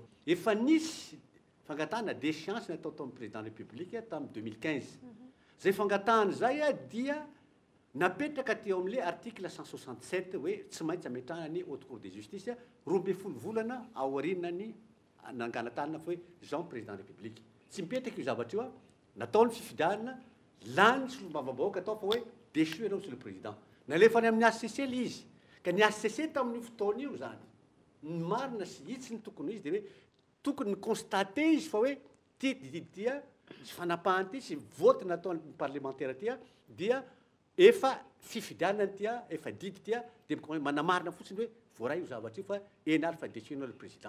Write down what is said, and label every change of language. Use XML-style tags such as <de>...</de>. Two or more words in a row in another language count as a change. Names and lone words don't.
<mg>Efa nisy fangatahana déchéance natao tamin'ny</mg> <fr>président de la République</fr> <mg>tamin'ny 2015. Zay fangatahana zay dia napetraka teo amin'ilay article 167 hoe tsy maintsy ametrahana ny</mg> <fr>haute cour de justice</fr> <mg>12 volana aorianany nangalan-tanana fa hoe Jean</mg> <fr>président de la République.</fr> <mg>Tsy mipetraka io zavatra io nataony fifidianana lany solombavam-bahoaka atao fa hoe déchu ianao</mg> <fr>monsieur le président.</fr> <mg>Nalefany amin'ny HCC le izy ka ny HCC tamin'ny fotoana io zany ny marina sy hitsy ny tokony izy dia hoe tokony constaté izy fa hoe ty dia sy fanapahany ty sy vote nataony parlementaire ty dia efa fifidianana tia efa didy tia dia manamarina fotsiny hoe voaray io zavatra io fa eny ary fa décisionao</mg> <fr>le président.</fr>